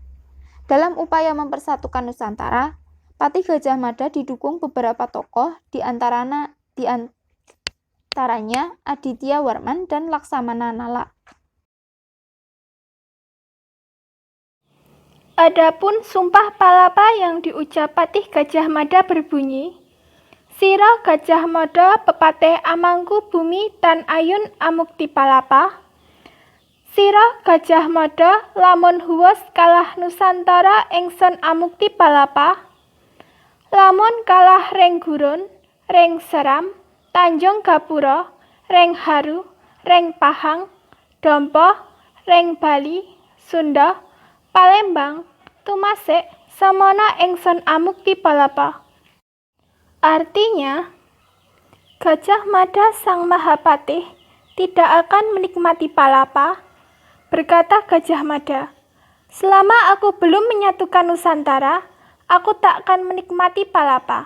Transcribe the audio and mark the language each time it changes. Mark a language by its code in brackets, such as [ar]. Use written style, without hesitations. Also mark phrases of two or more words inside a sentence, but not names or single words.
[id] Dalam upaya mempersatukan Nusantara, Patih Gajah Mada didukung beberapa tokoh, di antaranya Aditya Warman dan Laksamana Nala. Adapun Sumpah Palapa yang diucap Patih Gajah Mada berbunyi, [kaw] Sira Gajah Mada pepatih amangku bumi tan ayun amukti palapa. Sira Gajah Mada lamun huwes kalah Nusantara ingsun amukti palapa. Lamun kalah reng gurun, reng seram, Tanjung Gapura, reng haru, reng pahang, dompo, reng Bali, Sunda, Palembang, tumasek samana ingsun amukti palapa. [id] Artinya, Gajah Mada Sang Mahapatih tidak akan menikmati palapa, berkata Gajah Mada. Selama aku belum menyatukan Nusantara, aku tak akan menikmati palapa.